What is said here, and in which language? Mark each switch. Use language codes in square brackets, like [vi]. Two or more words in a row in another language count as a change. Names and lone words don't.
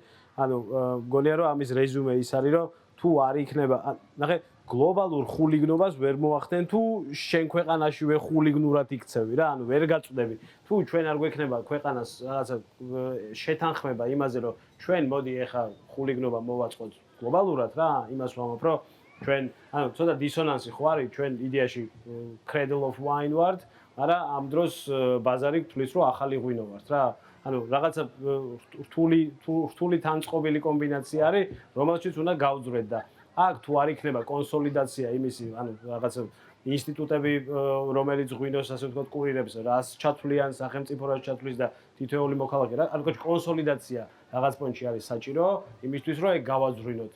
[ka] ანუ მგონია რომ ამის რეზუმე ის არის, რომ თუ არ იქნება, ნახე გლობალურ ხულიგნობას ვერ მოახდენ თუ შენ ქვეყანაშივე ხულიგნურად იქცევი რა ანუ ვერ გაწვდები თუ ჩვენ არ გვექნება ქვეყანას რაღაცა შეთანხმება იმაზე რომ ჩვენ მოდი ეხა ხულიგნობა მოვაწყოთ გლობალურად რა იმას ვამბობ რომ ჩვენ ანუ ცოტა დისონანსი ხო არის ჩვენ იდეაში [en] cradle of wine [ka] ვართ არა ამ დროს ბაზარი თulis რომ ახალი ღვინო ვართ რა ანუ რაღაცა რთული თანწყობილი კომბინაცია არის რომელშიც უნდა გავძვრეთ და აქ თუ არ იქნება კონსოლიდაცია იმისი, ანუ რაღაცა ინსტიტუტები, რომელიც ღვინოს ასე ვთქვათ კურირებს, რას ჩათვლიან სახელმწიფო რას ჩათვლის და თითოეული მოქალაქე რა, ანუ კონსოლიდაცია რაღაც პონჩი არის საჭირო, იმისთვის რომ ეგ გავაძვრინოთ.